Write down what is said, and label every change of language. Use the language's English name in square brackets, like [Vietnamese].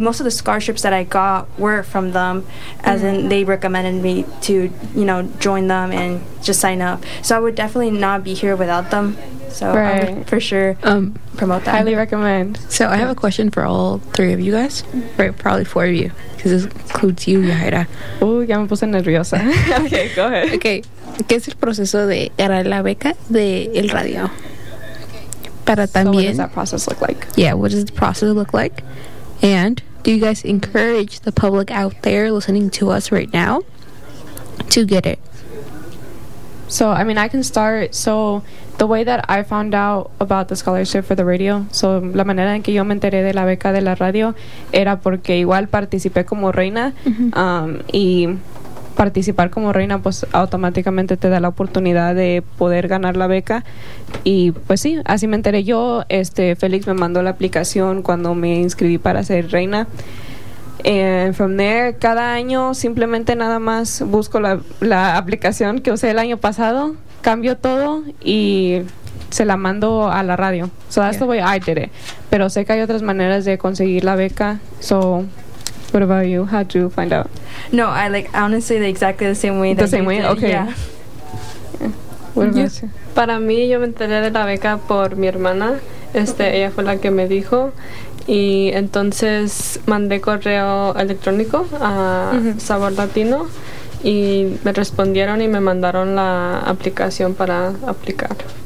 [English] Most of the scholarships that I got were from them, as in they recommended me to, join them and just sign up. So I would definitely not be here without them. So right. I would for sure promote that. Highly recommend. So I have a question for all three of you guys, right? Probably four of you, because this includes you, Yahaira. [Spanish] Oh, ya me puse nerviosa. [English] Okay, go ahead. Okay. [Spanish] ¿Qué es el proceso de ganar la beca de el radio? Para también, [English] so what does that process look like? Yeah, what does the process look like? And do you guys encourage the public out there listening to us right now to get it? So, I mean, I can start. So, the way that I found out about the scholarship for the radio, so [Spanish] la manera en que yo me enteré de la beca de la radio era porque igual participé como reina. Mm-hmm. Y participar como reina, pues, automáticamente te da la oportunidad de poder ganar la beca. Y, pues, sí, así me enteré yo. Félix me mandó la aplicación cuando me inscribí para ser reina. [English] And from there, [Spanish] cada año simplemente nada más busco la aplicación que usé el año pasado, cambio todo y se la mando a la radio. [English] So that's the way I did it. [Spanish] Pero sé que hay otras maneras de conseguir la beca, so... [English] What about you? How'd you find out? No, I like honestly like, exactly the same way. The that same way? Did. Okay. Yeah. What about you? [Spanish] Para mí, yo me enteré de la beca por mi hermana. Ella fue la que me dijo. Y entonces mandé correo electrónico a Sabor Latino. Y me respondieron y me mandaron la aplicación para aplicar.